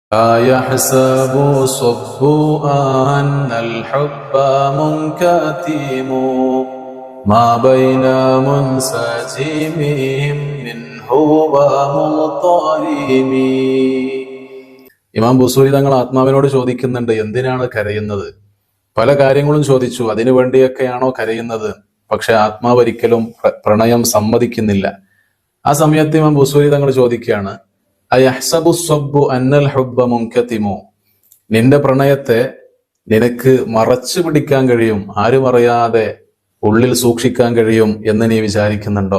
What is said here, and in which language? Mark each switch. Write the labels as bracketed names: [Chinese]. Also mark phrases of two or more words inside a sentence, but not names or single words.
[Arabic] يحسب صب أن الحب منكتم ما بين منسجمهم منه ومضطرم. [Malayalam] ഇമാം ബുസൂരി തങ്ങൾ ആത്മാവിനോട് ചോദിക്കുന്നുണ്ട്, എന്തിനാണ് കരയുന്നത്? പല കാര്യങ്ങളും ചോദിച്ചു, അതിനു വേണ്ടിയൊക്കെയാണോ കരയുന്നത്? പക്ഷെ ആത്മാവ് ഒരിക്കലും പ്രണയം സമ്മതിക്കുന്നില്ല. ആ സമയത്ത് ഇമാം ബുസൂരി തങ്ങൾ ചോദിക്കുകയാണ്, [Arabic] أيحسب صب أن الحب منكتم, [Malayalam] നിന്റെ പ്രണയത്തെ നിനക്ക് മറച്ചു പിടിക്കാൻ കഴിയും, ആരും അറിയാതെ ഉള്ളിൽ സൂക്ഷിക്കാൻ കഴിയും എന്ന് നീ വിചാരിക്കുന്നുണ്ടോ?